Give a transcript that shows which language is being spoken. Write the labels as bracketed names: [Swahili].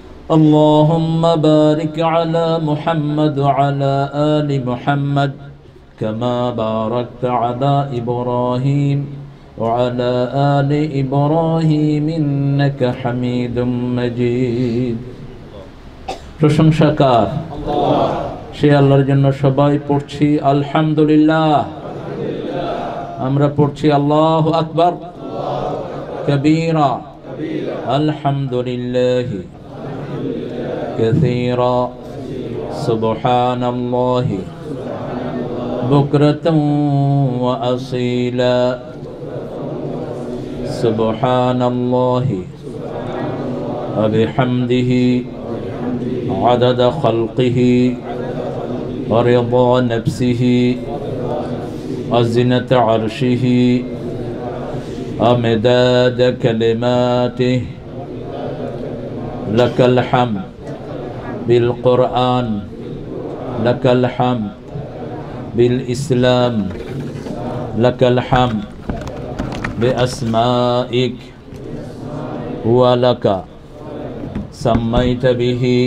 [Arabic] اللهم بارك على محمد وعلى آل محمد كما باركت على إبراهيم وعلى آل إبراهيم إنك حميد مجيد. [Bangla] প্রশংসাকার সে আল্লাহর জন্য সবাই পড়ছি আলহামদুলিল্লাহ। আমরা পড়ছি [Arabic] আল্লাহু আকবার কবীরা আলহামদুলিল্লাহি কাসীরা সুবহানাল্লাহি বুকরাতান ওয়া আসীলা সুবহানাল্লাহি ওয়া বিহামদিহি আদাদা খালকিহি ওয়া রিদা নাফসিহি وزنة عرشه ومداد كلماته. لك الحمد بالقرآن لك الحمد بالإسلام لك الحمد بأسمائك ولك سميت به